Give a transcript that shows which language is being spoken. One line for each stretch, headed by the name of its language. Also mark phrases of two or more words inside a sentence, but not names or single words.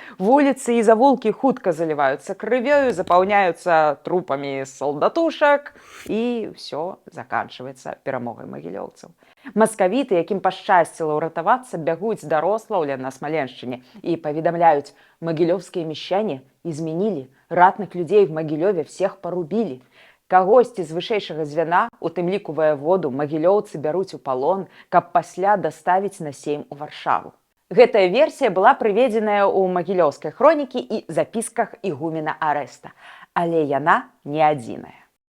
Belarusian: Вуліцы і завулкі хутка заліваюцца крывёю, запаўняюцца трупамі салдатушак, і ўсё заканчваецца перамогай магілёўцаў. Маскавіты, якім пашчасціла ўратавацца, бягуць да Рослаўля на Смаленшчыне і паведамляюць: «Магілёўскія
Russian: мещане изменили, ратных людей в Магілёве всех порубили».
Belarusian: Кагосьці з вышэйшага звяна, у тым ліку ваяводу, магілёўцы бяруць у палон, каб пасля даставіць на сейм у Варшаву. Гэтая версія была прыведзеная ў магілёўскай хронікі і запісках ігумена Арэста, але яна не адзіная.